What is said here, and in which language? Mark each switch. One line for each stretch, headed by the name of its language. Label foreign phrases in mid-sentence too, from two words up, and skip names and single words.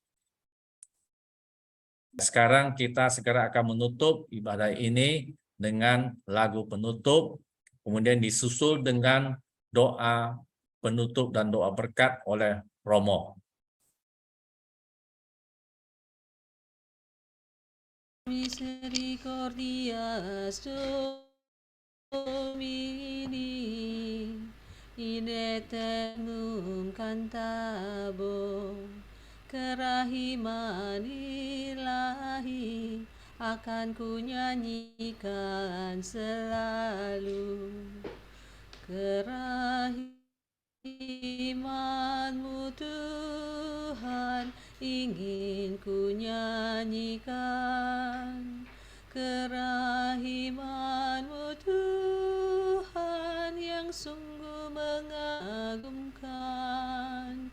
Indonesian: Sekarang kita segera akan menutup ibadah ini dengan lagu penutup, kemudian disusul dengan doa penutup dan doa berkat oleh Romo.
Latin: Misericordias Domini in aeternum cantabo,
Indonesian: kerahiman ilahi akan ku nyanyikan selalu. Kerahiman-Mu Tuhan ingin ku nyanyikan, kerahiman-Mu Tuhan yang sungguh mengagumkan.